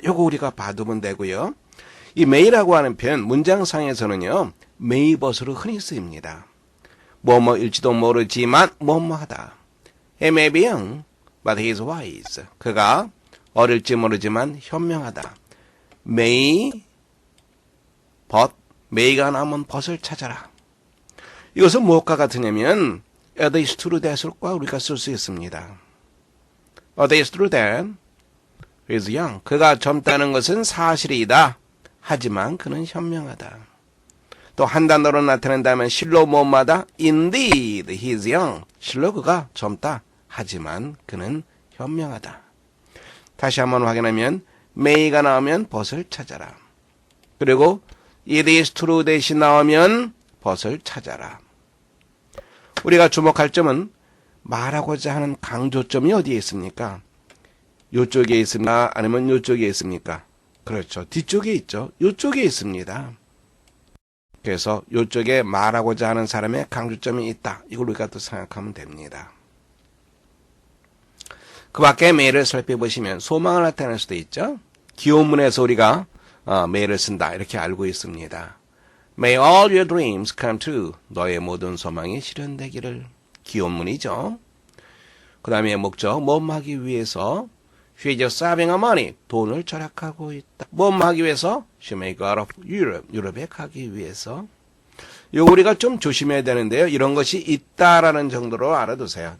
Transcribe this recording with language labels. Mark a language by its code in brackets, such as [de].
[ko] 요거 우리가 봐두면 되고요. 이 may라고 하는 표현, 문장상에서는요, maybut으로 흔히 쓰입니다. 뭐뭐일지도 모르지만 뭐뭐하다. [en] He may be young, but he is wise. [ko] 그가 어릴지 모르지만 현명하다. may, but, may가 나오면 but을 찾아라. 이것은 무엇과 같으냐면 [en] it is true that [ko] 과 우리가 쓸 수 있습니다. [en] It is true that he is young. [ko] 그가 젊다는 것은 사실이다. 하지만 그는 현명하다. 또 한 단어로 나타낸다면 실로 뭐뭐하다. [en] Indeed, he is young. [ko] 실로 그가 젊다. 하지만 그는 현명하다. 다시 한번 확인하면 may가 나오면 but을 찾아라. 그리고 [en] it is true that [ko] 이 나오면 but을 찾아라. 우리가 주목할 점은 말하고자 하는 강조점이 어디에 있습니까? 이쪽에 있습니까? 아니면 이쪽에 있습니까? 그렇죠. 뒤쪽에 있죠. 이쪽에 있습니다. 그래서 이쪽에 말하고자 하는 사람의 강조점이 있다. 이걸 우리가 또 생각하면 됩니다. 그 밖에 may를 살펴보시면 소망을 나타낼 수도 있죠. 기원문에서 우리가 may를 쓴다, 이렇게 알고 있습니다. [en] May all your dreams come true. [ko] 너의 모든 소망이 실현되기를. 기원문이죠. 그 다음에 목적, 뭐하기 위해서. [en] She is saving her money. [ko] 돈을 절약하고 있다. 뭐하기 위해서? [en] She may go out of Europe. [ko] 유럽에 가기 위해서. 이거 우리가 좀 조심해야 되는데요. 이런 것이 있다라는 정도로 알아두세요.